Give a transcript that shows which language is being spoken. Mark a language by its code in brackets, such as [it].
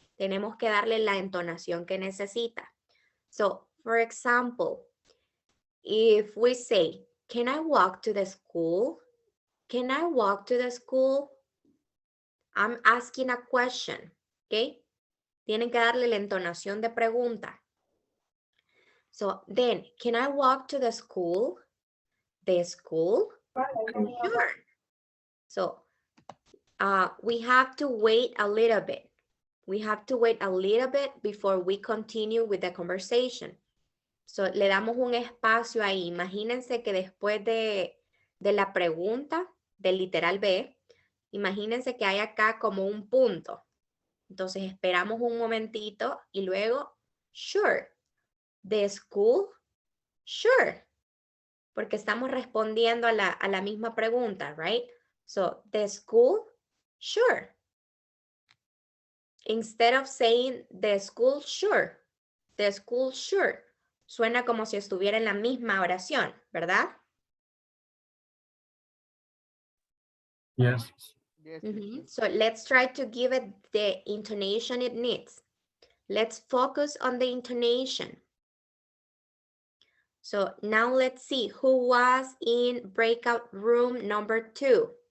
[es] Tenemos que darle la entonación que necesita. [en] So, for example, if we say, can I walk to the school? Can I walk to the school? I'm asking a question, ¿ok? [es] Tienen que darle la entonación de pregunta. [en] So then, can I walk to the school? The school? Sure. So we have to wait a little bit. We have to wait a little bit before we continue with the conversation. [es] So le damos un espacio ahí. Imagínense que después de la pregunta del literal B, imagínense que hay acá como un punto. Entonces esperamos un momentito y luego, [en] sure. The school? Sure. [es] Porque estamos respondiendo a la misma pregunta, [en] right? So, the school? Sure. Instead of saying the school, sure. The school, sure. [es] Suena como si estuviera en la misma oración, ¿verdad? [en] Yes. Yes, So, let's try to give it the intonation it needs. Let's focus on the intonation. So now let's see who was in breakout room number 2.